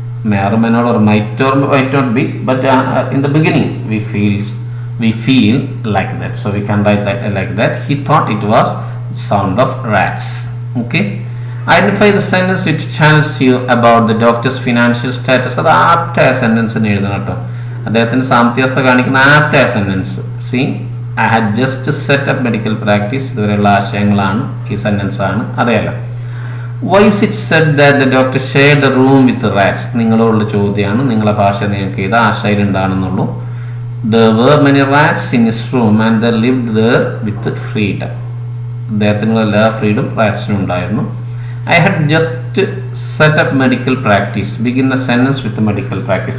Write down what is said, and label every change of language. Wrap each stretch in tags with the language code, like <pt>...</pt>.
<en>May or may not, or might not be, but in the beginning we feel like that, so we can write that like that. He thought it was sound of rats. Okay, identify the sentence which tells you about the doctor's financial status.</en> <ml>അത് apt sentence എഴുതണം കേട്ടോ. അദ്ദേഹത്തിന് സാമ്പത്തികാവസ്ഥ കാണിക്കുന്ന apt sentence.</ml> <en>See, I had just set up medical practice.</en> <ml>ഇതുവരെയുള്ള ആശയങ്ങളാണ്, ഈ sentence ആണ്, അറിയാലോ.</ml> <en>Why is it said that the doctor shared the room with the rats?</en> <ml>നിങ്ങളോടുള്ള ചോദ്യമാണ്, നിങ്ങളെ ഭാഷ നിങ്ങൾക്ക് ഇത് ആശയം ഉണ്ടാണെന്നുള്ളൂ.</ml> <en>There were many rats in his room and they lived there with freedom.</en> <ml>അദ്ദേഹത്തിനുള്ള എല്ലാ ഫ്രീഡം റാറ്റ്സിനും ഉണ്ടായിരുന്നു.</ml> <en>I had just set up medical practice. Begin the sentence with the medical practice.</en>